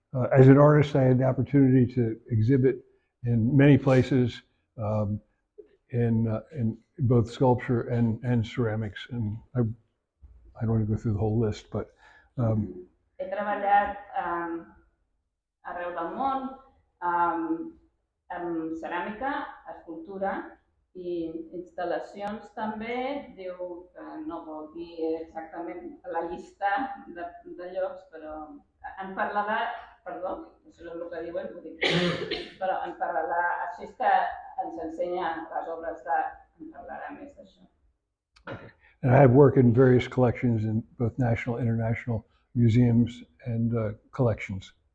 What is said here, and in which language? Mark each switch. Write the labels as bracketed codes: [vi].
[en] As an artist, I had the opportunity to exhibit in many places in both sculpture and ceramics, and I don't want to go through the whole list, but [ca] he treballat arreu del món amb ceràmica, escultura i instal·lacions també. Diu que no vol dir exactament la llista de llocs, però en parlarà, perdó, això és el que diuen, però en parlarà, així que ens ensenya les obres d'art, en parlarà més d'això. [en] And I have worked in various collections in both national and international museums and collections.